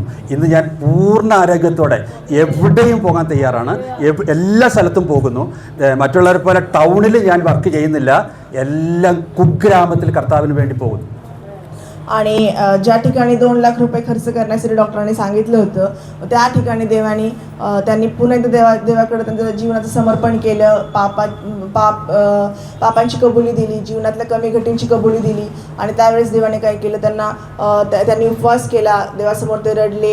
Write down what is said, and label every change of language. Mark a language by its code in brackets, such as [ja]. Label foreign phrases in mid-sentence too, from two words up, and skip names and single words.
[ml] ഇന്ന് ഞാൻ പൂർണ്ണ ആരോഗ്യത്തോടെ എവിടെയും പോകാൻ തയ്യാറാണ്. എല്ലാ സ്ഥലത്തും പോകുന്നു. മറ്റുള്ളവരെ പോലെ ടൗണിൽ ഞാൻ വർക്ക് ചെയ്യുന്നില്ല. എല്ലാം കുഗ്രാമത്തിൽ കർത്താവിന് വേണ്ടി പോകുന്നു. [mr] आणि ज्या ठिकाणी 2 लाख रुपये खर्च करण्यासाठी डॉक्टरांनी सांगितलं होतं, त्या ठिकाणी त्यांनी पुन्हा एकदा देवाकडे त्यांचं जीवनाचं समर्पण केलं. पापांची कबुली दिली, जीवनातल्या कमी घटींची कबुली दिली. आणि त्यावेळेस देवाने काय केलं, त्यांनी उपवास केला, देवासमोर ते रडले.